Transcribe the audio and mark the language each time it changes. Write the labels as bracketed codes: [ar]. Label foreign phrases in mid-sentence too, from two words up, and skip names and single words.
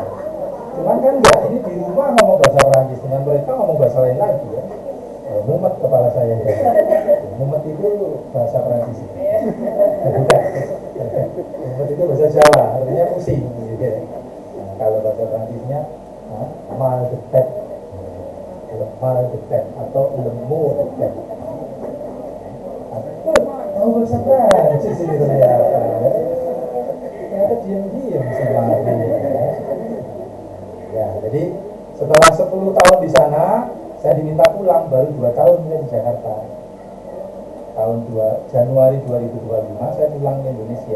[id] Cuman kan enggak, ini di rumah ngomong bahasa Prancis, dengan mereka ngomong bahasa lain lagi ya. Mumet kepala saya ya. Mumet itu bahasa Prancis. Mumet itu bahasa Jawa, artinya pusing gitu ya. Nah, kalau bahasa Prancisnya [fr] mal de tête [id] atau [fr] lemu de tête. [id] Tahu bahasa Prancis ini ternyata. Ternyata diam-diam sama ya, jadi setelah 10 tahun di sana saya diminta pulang, baru 2 tahun saya di Jakarta. Tahun Januari 2025 saya pulang ke Indonesia.